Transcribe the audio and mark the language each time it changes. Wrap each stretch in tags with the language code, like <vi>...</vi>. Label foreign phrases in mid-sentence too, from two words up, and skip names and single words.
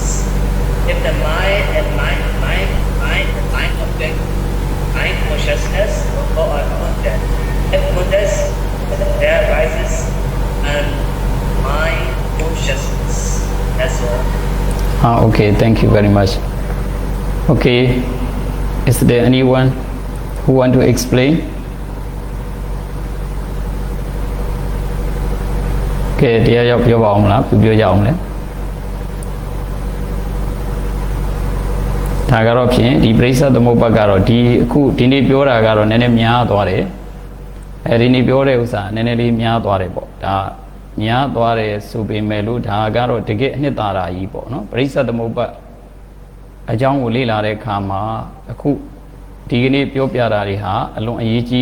<en>If the mind and mind object, mind consciousness or a contact, if contact there arises and mind consciousness. That's all. Okay, thank you very much. Okay, is there anyone who want to explain?</en> <my>Okay, တရားရောက်ပြောပါအောင်လားပြောကြအောင်လဲဒါကတော့ဖြင့်ဒီပရိစ္ဆသမုပ္ပါကတော့ဒီနေ့ ပြောတာကတော့နည်းနည်းများသွားတယ်အဲဒီနေ့ပြောတဲ့ဥစ္စာနည်းနည်းလေးများသွားတယ်ပေါ့ဒါများသွားတယ်ဆိုပေမဲ့လို့ဒါကတော့တကယ်အနှစ်သာရကြီးပေါ့နော်ပရိစ္ဆသမုပ္ပါအကြောင်းကိုလေ့လာတဲ့အခါမှာအခုဒီကနေ့ပြောပြတာတွေဟာအလွန်အရေးကြီး</my>